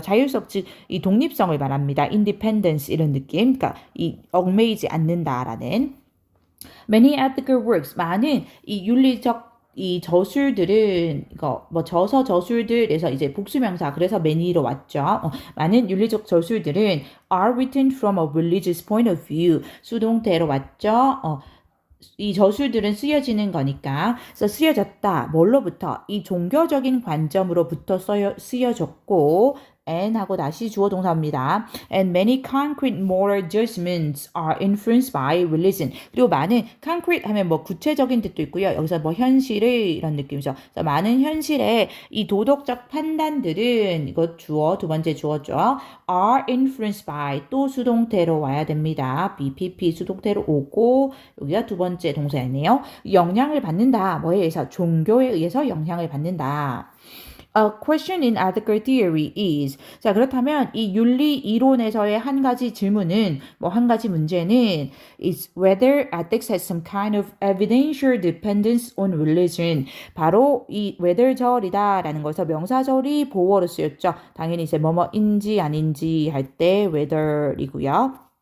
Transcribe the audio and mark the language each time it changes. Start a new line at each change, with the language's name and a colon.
Korean: 자율성 즉 이 독립성을 말합니다. independence 이런 느낌. 그러니까 이 얽매이지 않는다라는.
English: Many ethical works,
Korean: 많은 이 윤리적 이 저술들은 이거 뭐 저술들에서 이제 복수명사 그래서 many로 왔죠. 많은 윤리적 저술들은
English: are written from a religious point of view.
Korean: 수동태로 왔죠. 이 저술들은 쓰여지는 거니까 그래서 쓰여졌다. 뭘로부터? 이 종교적인 관점으로부터 쓰여졌고 and 하고 다시 주어 동사입니다.
English: And many concrete moral judgments are influenced by religion.
Korean: 그리고 많은 concrete 하면 뭐 구체적인 뜻도 있고요. 여기서 뭐 현실의 이런 느낌이죠. 그래서 많은 현실의 이 도덕적 판단들은 이거 주어 두 번째 주어죠.
English: are influenced by
Korean: 또 수동태로 와야 됩니다. BPP 수동태로 오고 여기가 두 번째 동사였네요. 영향을 받는다. 뭐에 의해서? 종교에 의해서 영향을 받는다.
English: A question in ethical theory is.
Korean: 자, 그렇다면 이 윤리 이론에서의 한 가지 질문은 한 가지 문제는
English: is whether ethics has some kind of evidential dependence on religion.
Korean: 바로 이 whether절이다라는 거에서 명사절이 보어로 쓰였죠. 당연히 이제 뭐뭐인지 아닌지 할 때 whether이고요.